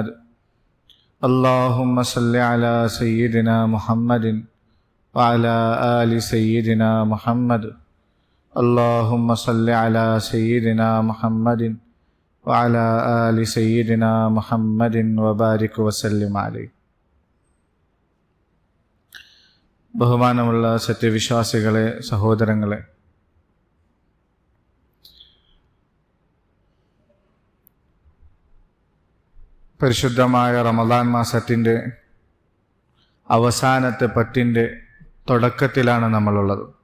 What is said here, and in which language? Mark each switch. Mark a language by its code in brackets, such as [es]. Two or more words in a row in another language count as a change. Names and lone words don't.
[ar] اللهم صل على سيدنا محمد وعلى آل سيدنا محمد. اللهم صل على سيدنا محمد وعلى آل سيدنا محمد وبارك وسلم عليه. [ml] ബഹുമാനമുള്ള സത്യവിശ്വാസികളെ, സഹോദരങ്ങളെ, പരിശുദ്ധമായ റമദാൻ മാസത്തിൻ്റെ അവസാനത്തെ പത്തിൻ്റെ തുടക്കത്തിലാണ് നമ്മളുള്ളത്.